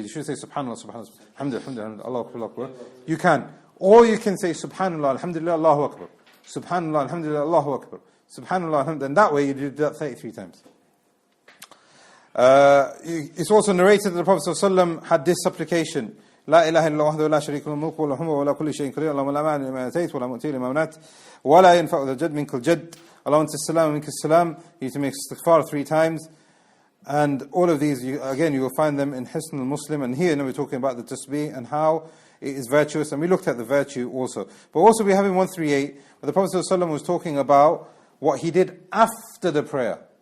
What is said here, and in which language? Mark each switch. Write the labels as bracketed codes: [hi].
[en] You should say subhanallah, subhanallah, alhamdulillah, Allahu Akbar, Allahu Akbar. You can. Or you can say subhanallah, alhamdulillah, Allahu Akbar. Subhanallah, alhamdulillah, Allahu Akbar. Subhanallah, alhamdulillah. And that way you do that 33 times. It's also narrated that the Prophet ﷺ had this supplication. [ar] لا إله إلا الله وحده لا شريك له الملك وله الحمد ولا كل شيء قدير اللهم لا مانع لما أتيت ولا مؤتي لما منعت ولا ينفع ذا الجد منك الجد اللهم أنت السلام ومنك السلام. [en] You need to make istighfar 3 times. And all of these, you will find them in Hisn al-Muslim. And here now we're talking about the tasbih and how it is virtuous. And we looked at the virtue also. But also we have in 138, where the Prophet ﷺ was talking about what he did after the prayer.